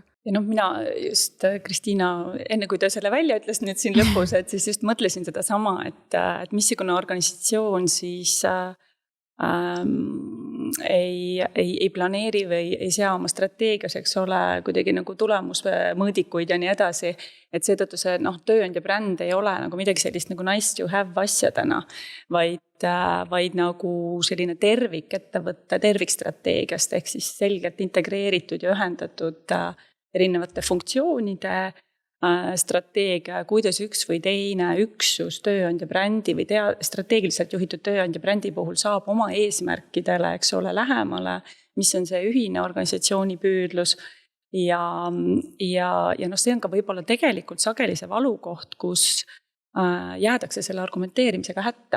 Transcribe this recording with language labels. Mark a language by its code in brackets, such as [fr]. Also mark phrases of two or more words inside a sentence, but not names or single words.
[et] Ja mina just, Kristiina, enne kui ta selle välja ütles nüüd siin lõpus, et siis just mõtlesin seda sama, et missugune organisatsioon siis ei planeeri või ei sea oma strateegias, eks ole, kuidagi nagu tulemusmõõdikuid ja nii edasi. Et seetõttu see tööandja bränd ei ole nagu midagi sellist nagu [en] nice to have [et] asjadena, vaid nagu selline tervikettevõtte tervikstrateegiast ehk siis selgelt integreeritud ja ühendatud erinevate funktsioonide strateegia, kuidas üks või teine üksus tööandja brändi või strateegiliselt juhitud tööandja brändi puhul saab oma eesmärkidele, eks ole, lähemale, mis on see ühine organisatsiooni püüdlus ja see on ka võib-olla tegelikult sageli see valukoht, kus jäädakse selle argumenteerimisega hätta.